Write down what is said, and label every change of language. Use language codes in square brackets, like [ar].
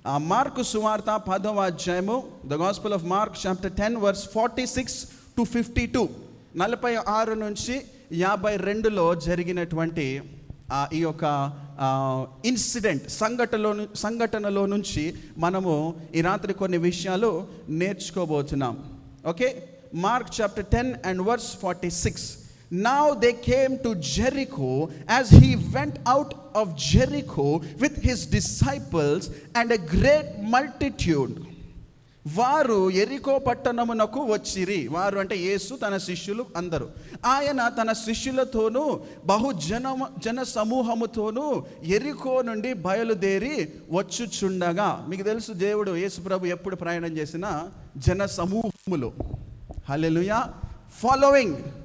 [te] Mark సువార్త 10వ అధ్యాయము, [en] the gospel of Mark chapter 10 verse 46 to 52, [te] 46 నుంచి 52లో జరిగినటువంటి ఈ యొక్క ఇన్సిడెంట్ సంఘటనలో నుంచి మనము ఈ రాత్రి కొన్ని విషయాలు నేర్చుకోబోతున్నాం. [en] Okay, Mark chapter 10 and verse 46. Now they came to Jericho. As he went out of Jericho with his disciples and a great multitude, [te] వారు ఎరికో పట్టణమునకు వచ్చిరి. వారు అంటే యేసు, తన శిష్యులు అందరూ. ఆయన తన శిష్యులతోనూ జన సమూహముతోనూ ఎరికో నుండి బయలుదేరి వచ్చుచుండగా. మీకు తెలుసు, దేవుడు యేసు ప్రభు ఎప్పుడు ప్రయాణం చేసినా జన సమూహములు. హల్లెలూయా. ఫాలోయింగ్.